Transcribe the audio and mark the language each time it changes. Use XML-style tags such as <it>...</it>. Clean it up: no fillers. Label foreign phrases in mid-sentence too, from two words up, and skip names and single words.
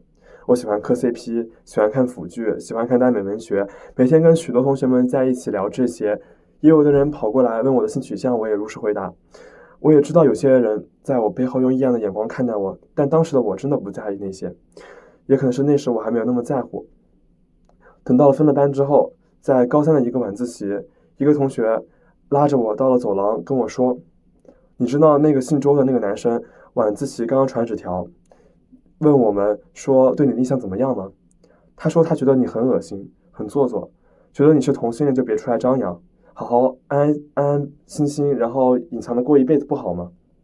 <zh>我喜歡磕 CP， 喜歡看腐劇，喜歡看耽美文學，每天跟許多同學們在一起聊這些。也有的人跑過來問我的性取向，我也如實回答。我也知道有些人在我背後用異樣的眼光看待我，但當時的我真的不在意那些，也可能是那時我還沒有那麼在乎。等到了分了班之後，在高3的一個晚自習，一個同學拉着我到了走廊跟我說，你知道那個姓周的那個男生晚自習剛剛傳紙條問我們說對你的印象怎麼樣嗎？他說他覺得你很惡心，很做作，覺得你是同性戀就別出來張揚，好好安安心心，然後隱藏的過一輩子不好嗎？</zh>